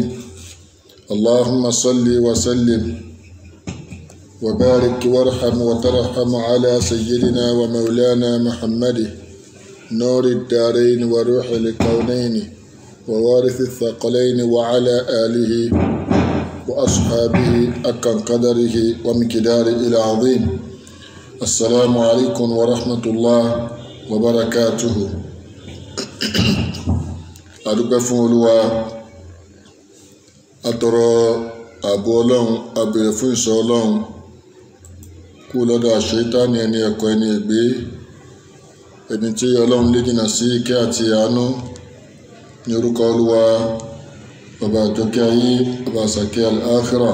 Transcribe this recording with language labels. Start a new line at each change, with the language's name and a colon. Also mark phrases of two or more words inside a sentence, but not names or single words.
Arabic: اللهم صل وسلم وبارك وارحم وترحم على سيدنا ومولانا محمد نور الدارين وروح الكونين ووارث الثقلين وعلى آله وأصحابه أكن قدره ومقداره العظيم. السلام عليكم ورحمة الله وبركاته.
Yoruba: adúpẹ́ fún Olúwa atọrọ ààbò Ọlọ́run abèrè fún ìṣọ́ Ọlọ́run kú lọ́dọ̀ àṣetánì ẹni ẹ̀kọ́ ẹni ègbé ẹni tí Ọlọ́run lé jìnnà sí ìkẹ́ àti àánú ní orúkọ Olúwa ọba àjọkẹ́ ayé ọba àsàkẹ́ al-akhirah.